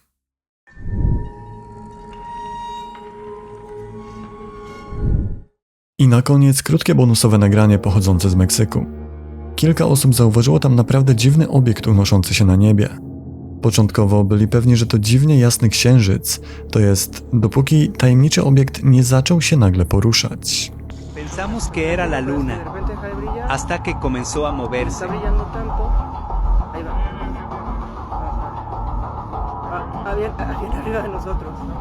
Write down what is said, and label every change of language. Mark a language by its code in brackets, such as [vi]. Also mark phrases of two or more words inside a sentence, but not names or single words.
[pl] I na koniec krótkie bonusowe nagranie pochodzące z Meksyku. Kilka osób zauważyło tam naprawdę dziwny obiekt unoszący się na niebie. Początkowo byli pewni, że to dziwnie jasny księżyc, to jest dopóki tajemniczy obiekt nie zaczął się nagle poruszać. [es] Pensamos que era la luna, hasta que comenzó a moverse. brillando tanto. Ahí va. Viene arriba de nosotros.